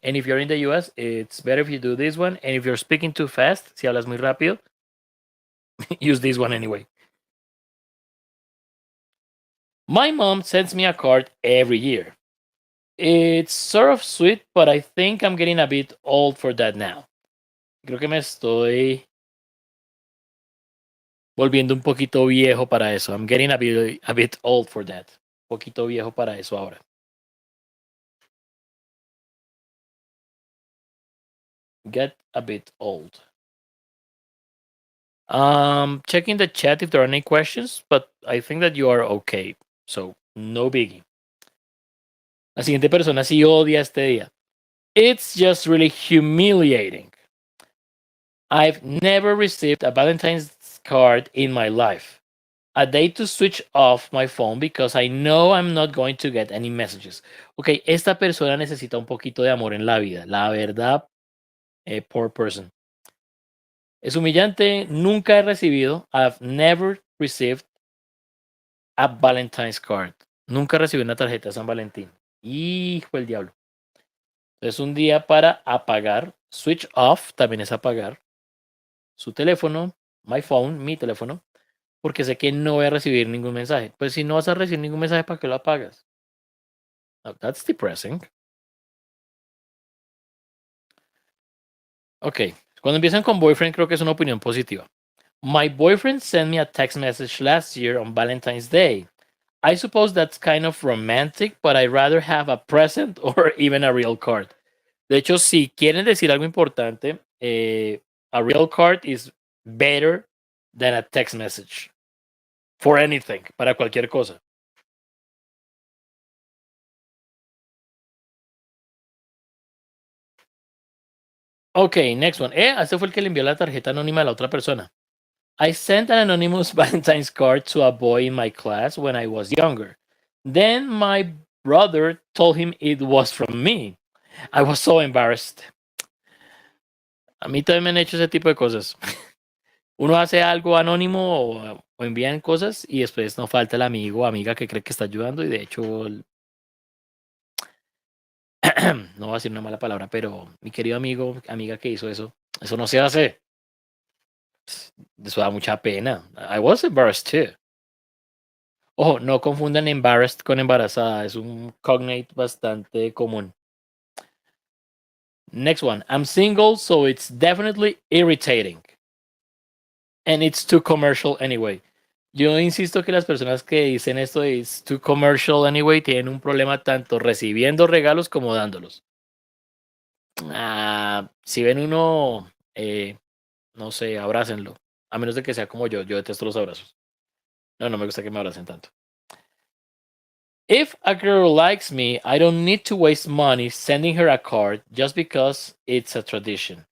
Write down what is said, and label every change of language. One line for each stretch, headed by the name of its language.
English: And if you're in the US, it's better if you do this one. And if you're speaking too fast,
Spanish: si hablas muy rápido,
English: use this one anyway. My mom sends me a card every year. It's sort of sweet, but I think I'm getting a bit old for that now.
Spanish: Creo que me estoy volviendo un poquito viejo para eso.
English: I'm getting a bit old for that.
Spanish: Un poquito viejo para eso ahora.
English: get a bit old. Checking the chat if there are any questions, but I think that you are okay. So, no biggie.
Spanish: La siguiente persona sí odia este día.
English: It's just really humiliating. I've never received a Valentine's card in my life. A day to switch off my phone because I know I'm not going to get any messages.
Spanish: Ok, esta persona necesita un poquito de amor en la vida. La verdad,
English: poor person.
Spanish: Es humillante. Nunca he recibido.
English: I've never received a Valentine's card.
Spanish: Nunca recibí una tarjeta de San Valentín. Hijo del diablo. Es un día para apagar. Switch off también es apagar su teléfono,
English: my phone,
Spanish: mi teléfono, porque sé que no voy a recibir ningún mensaje. Pues si no vas a recibir ningún mensaje, ¿para qué lo apagas?
English: Oh, that's depressing.
Spanish: Ok, cuando empiezan con boyfriend creo que es una opinión positiva.
English: My boyfriend sent me a text message last year on Valentine's Day. I suppose that's kind of romantic, but I'd rather have a present or even a real card.
Spanish: De hecho, si quieren decir algo importante,
English: a real card is better than a text message. For anything,
Spanish: para cualquier cosa. Ok, next one. Este fue el que le envió la tarjeta anónima a la otra persona.
English: I sent an anonymous Valentine's card to a boy in my class when I was younger. Then my brother told him it was from me. I was so embarrassed.
Spanish: A mí también me han hecho ese tipo de cosas. Uno hace algo anónimo o envían cosas y después no falta el amigo o amiga que cree que está ayudando y de hecho, no voy a decir una mala palabra, pero mi querido amigo, amiga que hizo eso, eso no se hace. Eso da mucha pena.
English: I was embarrassed too.
Spanish: Ojo, no confundan embarrassed con embarazada. Es un cognate bastante común.
English: Next one. I'm single, so it's definitely irritating. And it's too commercial anyway.
Spanish: Yo insisto que las personas que dicen esto de
English: it's too commercial anyway
Spanish: tienen un problema tanto recibiendo regalos como dándolos. Si ven uno, no sé, abrácenlo. A menos de que sea como yo. Yo detesto los abrazos. No, no me gusta que me abracen tanto.
English: If a girl likes me, I don't need to waste money sending her a card just because it's a tradition.